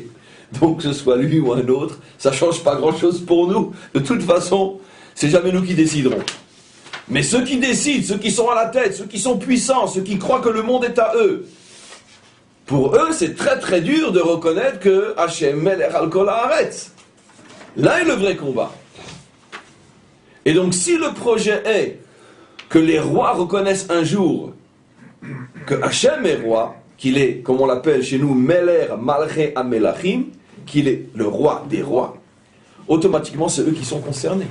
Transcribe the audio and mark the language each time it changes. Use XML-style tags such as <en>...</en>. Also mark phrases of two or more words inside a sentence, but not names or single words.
<fr>Donc, que ce soit lui ou un autre, ça ne change pas grand-chose pour nous. De toute façon, c'est jamais nous qui déciderons. Mais ceux qui décident, ceux qui sont à la tête, ceux qui sont puissants, ceux qui croient que le monde est à eux, pour eux, c'est très très dur de reconnaître que Hachem</fr> <he>מלך על כל הארץ.</he> <fr>Là est le vrai combat. Et donc, si le projet est que les rois reconnaissent un jour que Hachem est roi, qu'il est, comme on l'appelle chez nous,</fr> <he>מלך מלכי המלכים,</he> <fr>qu'il est le roi des rois, automatiquement, c'est eux qui sont concernés.</fr>